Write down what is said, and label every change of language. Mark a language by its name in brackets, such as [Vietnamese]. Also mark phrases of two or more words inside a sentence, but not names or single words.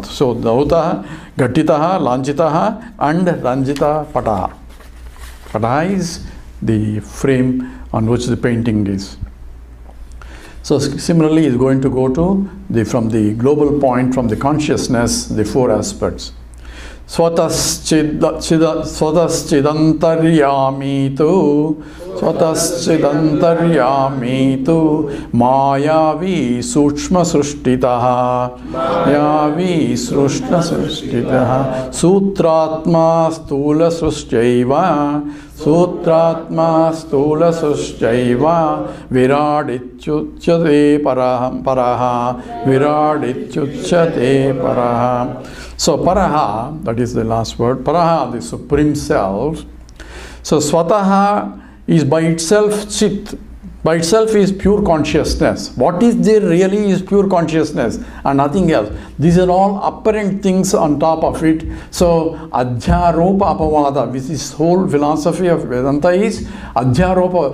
[Sanskrit] So धौतः घट्टितः लाञ्छितः, and रञ्जितः पटः. [English] Pataha is the frame on which the painting is. So similarly, is going to go to from the global point, from the consciousness, the 4 aspects. [Sanskrit] स्वतश्चिदन्तर्यामी तु मायावी सूक्ष्मसृष्टितः सूत्रात्मा स्थूलसृष्टश्चैव विराडित्युच्यते परः. [English] So paraha, that is the last word, paraha, the supreme self. So swataha is by itself chit, by itself is pure consciousness. What is there really is pure consciousness and nothing else. These are all apparent things on top of it. So [Sanskrit] अध्यारोप अपवाद, [English] which is whole philosophy of Vedanta is adhyaropa.